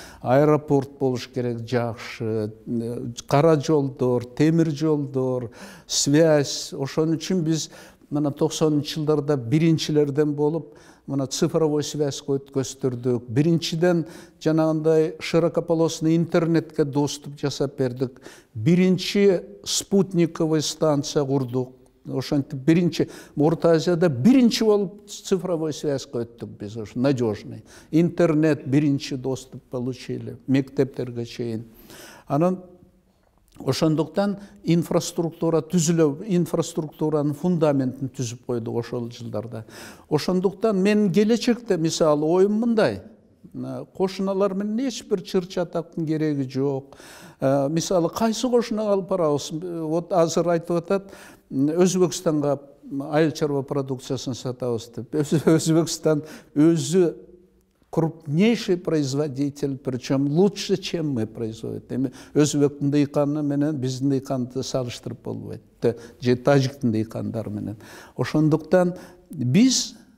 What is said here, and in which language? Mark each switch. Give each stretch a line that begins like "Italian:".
Kyrgyz: Аэропорт болуш керек жакшы, кара жолдор, темир жолдор, связь. Ошон үчүн биз мына 90-жылдарда биринчилерден болуп, мына цифровой связь көстөрдүк. Биринчиден жанагындай широкополосный интернетке доступ жасап бердик. Биринчи спутниковый станция курдук. Ошентип биринчи Орто Азияда биринчи болуп цифровой связь өттүк биз, ошо надежный. Интернет биринчи
Russian: доступ получили
Kyrgyz: мектептерге чейин. Анан ошондуктан инфраструктура түзүлө, инфраструктуранын фундаментин түзүп койдук ошол жылдарда. Ошондуктан мен келечекте мисалы оюм мындай. Кошуналар менен эч бир чыр-чатактын кереги жок. Мисалы кайсы кошунага алып барабыз? Вот азыр айтып атат, Өзбекстанга айыл чарба продукциясын сатабыз деп. Өзбекстан өзү
Russian: крупнейший производитель, причем лучше, чем мы производим.
Kyrgyz: Өзбектин дыйканы менен биздин дыйканды салыштырып болбойт. Же тажиктин дыйкандары менен. Ошондуктан биз